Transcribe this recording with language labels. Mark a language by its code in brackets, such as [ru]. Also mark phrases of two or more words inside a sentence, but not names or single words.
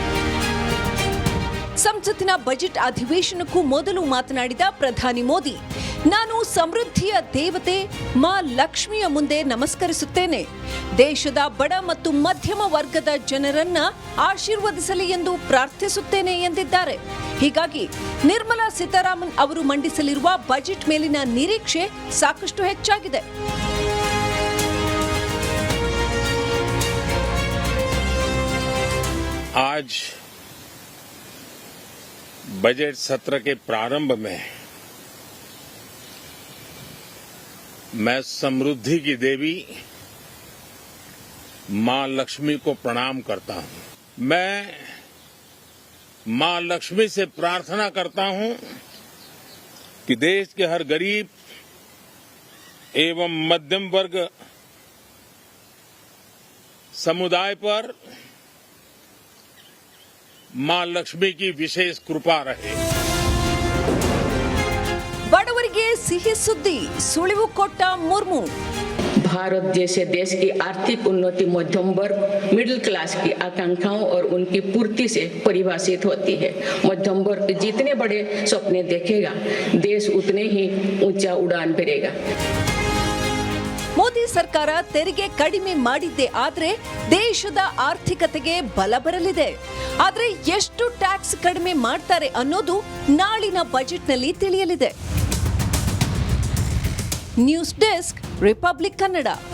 [kn] ಸಂಸತ್ತಿನ ಬಜೆಟ್ ಅಧಿವೇಶನಕ್ಕೂ ಮೊದಲು ಮಾತನಾಡಿದ ಪ್ರಧಾನಿ ಮೋದಿ, ನಾನು ಸಮೃದ್ಧಿಯ ದೇವತೆ ಮಾ ಲಕ್ಷ್ಮಿಯ ಮುಂದೆ ನಮಸ್ಕರಿಸುತ್ತೇನೆ. ದೇಶದ ಬಡ ಮತ್ತು ಮಧ್ಯಮ ವರ್ಗದ ಜನರನ್ನ ಆಶೀರ್ವದಿಸಲಿ ಎಂದು ಪ್ರಾರ್ಥಿಸುತ್ತೇನೆ ಎಂದಿದ್ದಾರೆ. ಹೀಗಾಗಿ ನಿರ್ಮಲಾ ಸೀತಾರಾಮನ್ ಅವರು ಮಂಡಿಸಲಿರುವ ಬಜೆಟ್ ಮೇಲಿನ ನಿರೀಕ್ಷೆ ಸಾಕಷ್ಟು ಹೆಚ್ಚಾಗಿದೆ. [hi] आज बजट सत्र के प्रारंभ में मैं समृद्धि की देवी मां लक्ष्मी को प्रणाम करता हूं. मैं मां लक्ष्मी से प्रार्थना करता हूं कि देश के हर गरीब एवं मध्यम वर्ग समुदाय पर मां लक्ष्मी की विशेष कृपा रहे. [kn] ಬಡವರಿಗೆ ಸಿಹಿ ಸುದ್ದಿ, ಸುಳಿವು ಕೊಟ್ಟ ಮುರ್ಮು. [hi] भारत जैसे देश की आर्थिक उन्नति मध्यम वर्ग [en] middle class [hi] की आकांक्षाओं और उनकी पूर्ति से परिभाषित होती है. मध्यम वर्ग जितने बड़े सपने देखेगा, देश उतने ही ऊंचा उड़ान भरेगा. [kn] ಮೋದಿ ಸರ್ಕಾರ ತೆರಿಗೆ ಕಡಿಮೆ ಮಾಡಿದ್ದೇ ಆದ್ರೆ ದೇಶದ ಆರ್ಥಿಕತೆಗೆ ಬಲ ಬರಲಿದೆ. ಆದ್ರೆ ಎಷ್ಟು ಟ್ಯಾಕ್ಸ್ ಕಡಿಮೆ ಮಾಡ್ತಾರೆ ಅನ್ನೋದು ನಾಳಿನ ಬಜೆಟ್ನಲ್ಲಿ ತಿಳಿಯಲಿದೆ. [en] news desk, [kn] ರಿಪಬ್ಲಿಕ್ ಕನ್ನಡ.